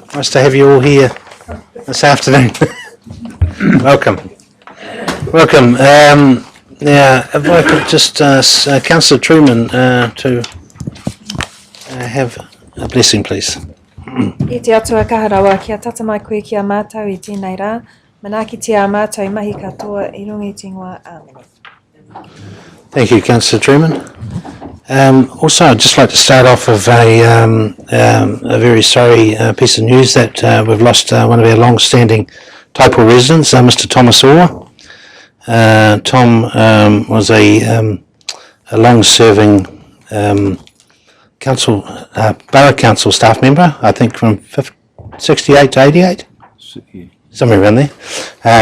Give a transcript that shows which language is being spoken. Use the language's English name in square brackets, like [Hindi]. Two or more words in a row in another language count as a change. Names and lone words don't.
[English] Nice to have you all here this afternoon. Welcome. Now, if I could just ask Councillor Truman to have a blessing, please. [Māori] I te atua kaharawa kia tata mai koe kia mātou I tēnei rā. Manaaki te a mātou I mahi katoa I runga I te ingoa. Āmene. [English] Thank you, Councillor Truman. Also, I'd just like to start off with a very sorry piece of news that we've lost one of our long-standing Taupo residents, Mr. Thomas Orr. Tom was a long-serving borough council staff member, I think from 68 to 88, somewhere around there.